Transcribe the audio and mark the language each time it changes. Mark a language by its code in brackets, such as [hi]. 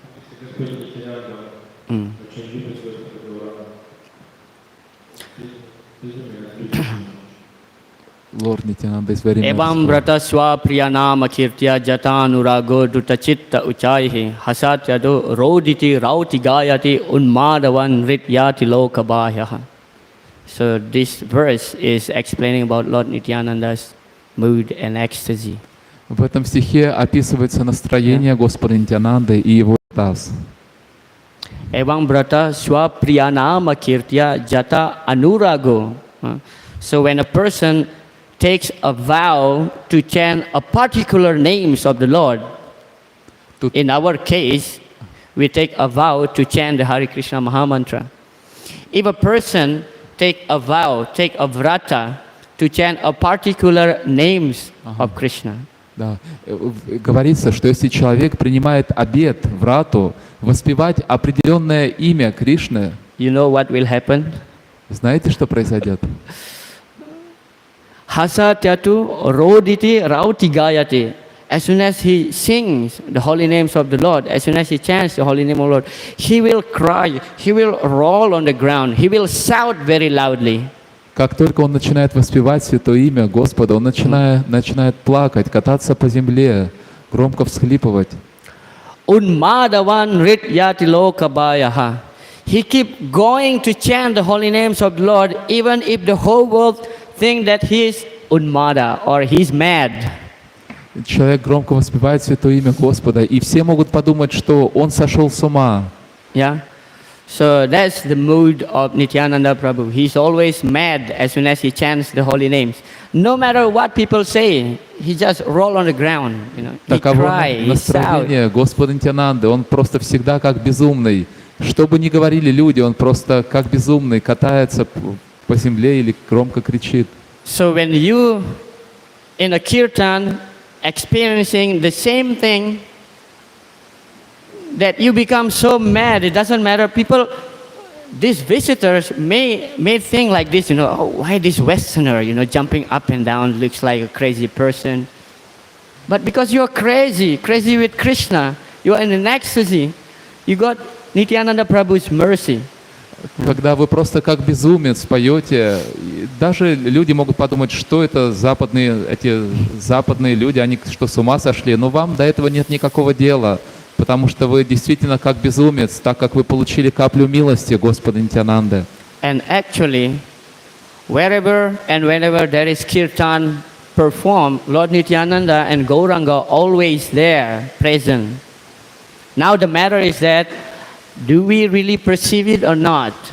[ru] Если Господь Нитянанда очень любит Господа Гурана, безумие любит. [en] Lord Nityananda is very [sa] Evam brata swa priyanama kirtya jatanurago dutachitta uchaihi hasatyado roditi rauti gayati unmadavan rityati lokabhayaha. [en] So this verse is explaining about Lord Nityananda's mood and ecstasy. [ru] В этом стихе описывается настроение Господа Нитянанды и его экстаз. [sa] Evam brata swa priyanama kirtya jata anurago. [en] So when a person takes a vow to chant a particular names of the Lord, To- in our case, we take a vow to chant the Hare Krishna Mahamantra. If a person take a vow, take a vrata to chant a particular names of Krishna, [ru] Да. Говорится, что если человек принимает обет, врату, воспевать определенное имя Кришны, [en] you know what will happen? [ru] знаете, что произойдет? [sa] Hasatyatu roditi rauti gayati. [en] As soon as he sings the holy names of the Lord, as soon as he chants the holy name of the Lord, he will cry, he will roll on the ground, he will shout very loudly. [ru] Как только он начинает воспевать святое имя Господа, он начинает плакать, кататься по земле, громко всхлипывать. [sa] Unmadavan rityati lokabhayaha. [en] He keep going to chant the holy names of the Lord, even if the whole world think that he is unmada or he's mad. Человек громко воспевает святое имя Господа, и все могут подумать, что он сошел с ума. Yeah? So that's the mood of Nityananda Prabhu. He's always mad as soon as he chants the holy names. No matter what people say, he just roll on the ground. You know, he [ru] Таково [en] cry, he shout. [ru] настроение Господа Нитянанды. Он просто всегда как безумный. Что бы ни говорили люди, он просто как безумный катается по земле или громко кричит. [en] So when you in a kirtan experiencing the same thing, that you become so mad. It doesn't matter. People, these visitors may think like this, oh, why this Westerner, jumping up and down, looks like a crazy person. But because you're crazy with Krishna, you are in an ecstasy, you got Nityananda Prabhu's mercy. [ru] Когда вы просто как безумец поете, и даже люди могут подумать, что это эти западные люди, они что, с ума сошли? Но вам до этого нет никакого дела, потому что вы действительно как безумец, так как вы получили каплю милости Господа Нитянанды. [en] And actually, wherever and whenever there is kirtan performed, Lord Nityananda and Gauranga are always there, present. Now the matter is that, do we really perceive it or not?